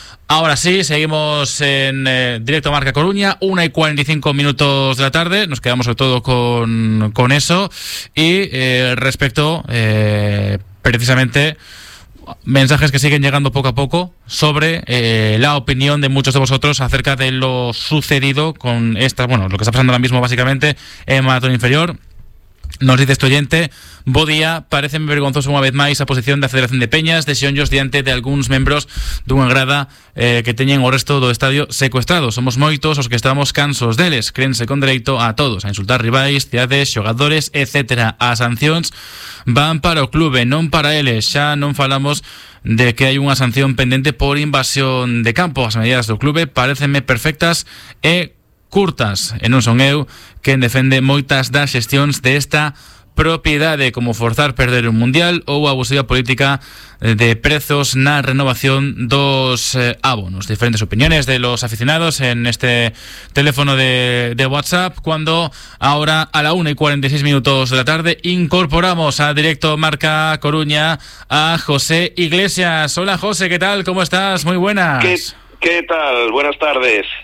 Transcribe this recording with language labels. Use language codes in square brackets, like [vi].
[es] Ahora sí, seguimos en directo Marca Coruña, 1:45 de la tarde, nos quedamos sobre todo con eso, y respecto precisamente mensajes que siguen llegando poco a poco sobre la opinión de muchos de vosotros acerca de lo sucedido con esta, bueno, lo que está pasando ahora mismo básicamente en Maratón Inferior. Nos dice este oyente: [gl] bo día, parece vergonzoso una vez máis a posición da Federación de Peñas de Xeonllos diante de algúns membros dunha grada que teñen o resto do estadio secuestrado. Somos moitos os que estamos cansos deles, créense con dereito a todos a insultar rivais, cidades, xogadores, etc. As sancións van para o clube, non para eles. Xa non falamos de que hai unha sanción pendente por invasión de campo. As medidas do clube parecenme perfectas e curtas, e non son eu quen defende moitas das xestións desta propiedade, como forzar perder un mundial ou a abusiva política de prezos na renovación dos abonos. [es] Diferentes opiniones de los aficionados en este teléfono de WhatsApp, cuando ahora a la 1:46 de la tarde incorporamos a directo Marca Coruña a José Iglesias. Hola José, ¿qué tal? ¿Cómo estás? Muy buenas. ¿Qué tal? Buenas tardes.